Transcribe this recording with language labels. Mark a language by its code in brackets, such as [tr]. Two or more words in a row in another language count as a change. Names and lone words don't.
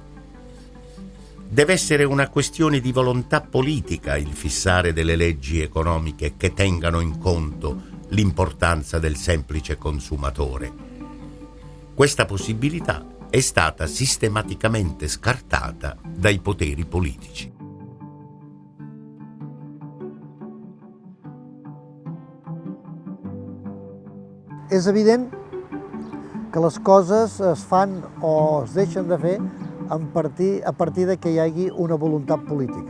[it] Deve essere una questione di volontà politica il fissare delle leggi economiche che tengano in conto l'importanza del semplice consumatore. Questa possibilità è stata sistematicamente scartata dai poteri politici. [ca] És evident que les coses es fan o es deixen de fer a partir de que hi hagi una voluntat política.